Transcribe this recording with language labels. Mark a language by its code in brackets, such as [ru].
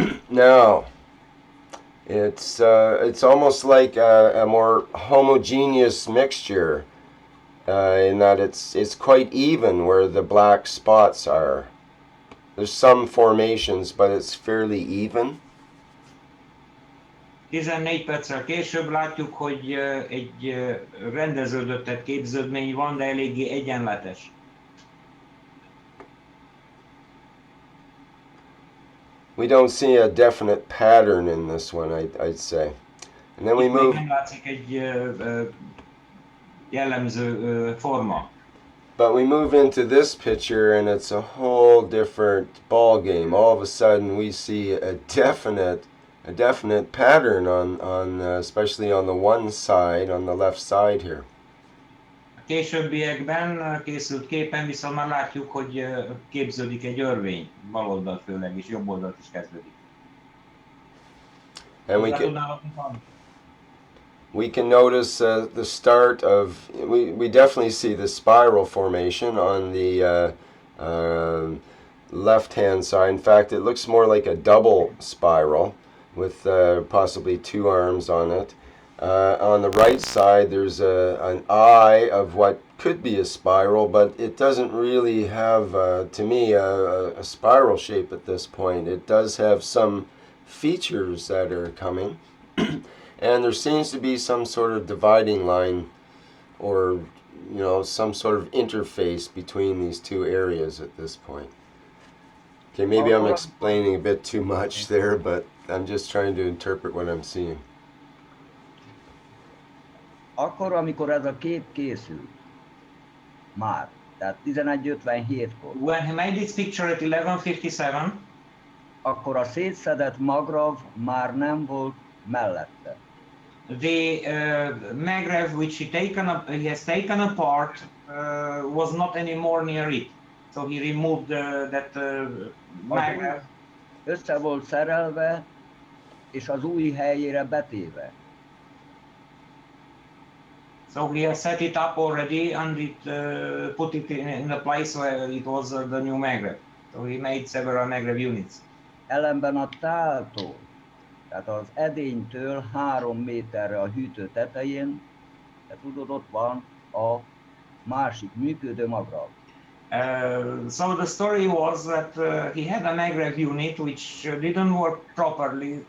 [en] Now, it's almost like a more homogeneous mixture in that it's quite even where the black spots are. There's some formations, but it's fairly even. [hu] 14 perccel később látjuk, hogy egy rendeződött képződmény van, de eléggé egyenletes. [en] We don't see a definite pattern in this one, I'd say. And then we [hu] Itt még [en] move. [hu] nem látszik egy jellemző forma. [en] But we move into this picture and it's a whole different ball game. All of a sudden we see a definite pattern on especially on the one side, on the left side here. [hu] A későbbiekben készült képen viszont már látjuk, hogy képződik egy örvény, bal oldalt főleg, és jobb oldalt is kezdődik. [en] And we can notice the start of, we definitely see the spiral formation on the left-hand side. In fact, it looks more like a double spiral with possibly two arms on it. On the right side, there's an eye of what could be a spiral, but it doesn't really have, to me, a spiral shape at this point. It does have some features that are coming. And there seems to be some sort of dividing line or, some sort of interface between these two areas at this point. Okay, maybe I'm explaining a bit too much there, but I'm just trying to interpret what I'm seeing. [hu] Akkor, amikor ez a kép készült, már, tehát 11:57-kor. [en] When he made this picture at 11:57, [hu] akkor a szétszedett magrav már nem volt mellette. [en] The magrav which he has taken apart was not anymore near it. So he removed that magrav. [hu] Össze volt szerelve, és az új helyére betéve. [en] So he has set it up already and put it in the place where it was the new magrav. So he made several magrav units. [hu] Ellenben a táltól, tehát az edénytől 3 méterre a hűtő tetején, te tudod, ott van a másik működő magrav. [en] So the story was that he had a magrav unit which didn't work properly.